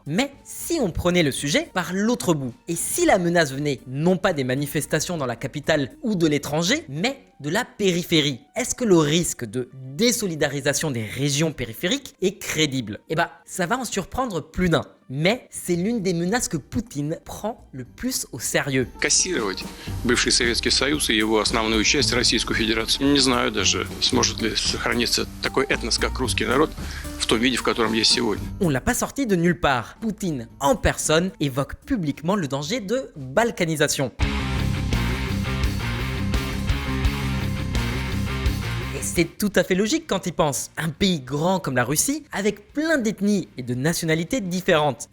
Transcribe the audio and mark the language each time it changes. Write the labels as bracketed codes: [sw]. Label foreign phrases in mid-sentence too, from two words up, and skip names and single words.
[fr] Mais si on prenait le sujet par l'autre bout, et si la menace venait non pas des manifestations dans la capitale ou de l'étranger, mais de la périphérie, est-ce que le risque de désolidarisation des régions périphériques est crédible? Eh bah, ça va en surprendre plus d'un. Mais c'est l'une des menaces que Poutine prend le plus au sérieux. [ru] Кассировать бывший Советский Союз и его основную часть, Российскую Федерацию. Не знаю даже, сможет ли сохраниться такой этнос, как русский народ, в том виде, в котором есть сегодня. [fr] On l'a pas sorti de nulle part. Poutine, en personne, évoque publiquement le danger de balkanisation. C'est tout à fait logique quand il pense. Un pays grand comme la Russie, avec plein d'ethnies et de nationalités différentes.